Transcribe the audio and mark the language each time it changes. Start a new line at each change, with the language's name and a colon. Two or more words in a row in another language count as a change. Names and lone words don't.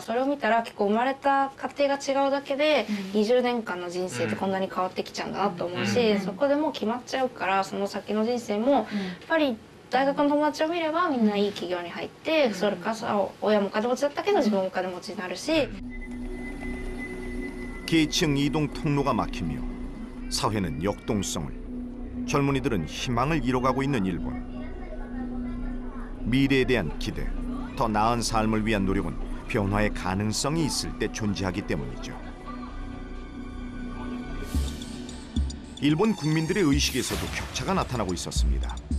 Japanese: それを見たら結構生まれた家庭が違うだけで20年間の人生ってこんなに変わってきちゃうんだなと思うし、そこでもう決まっちゃうから、その先の人生もやっぱり大学の友達を見ればみんないい企業に入って、それから親もお金持ちだったけど自分もお金持ちになるし。
Korean: 계층 이동 통로가 막히며 사회는 역동성을, 젊은이들은 희망을 잃어가고 있는 일본. 미래에 대한 기대, 더 나은 삶을 위한 노력은 변화의 가능성이 있을 때 존재하기 때문이죠. 일본 국민들의 의식에서도 격차가 나타나고 있었습니다.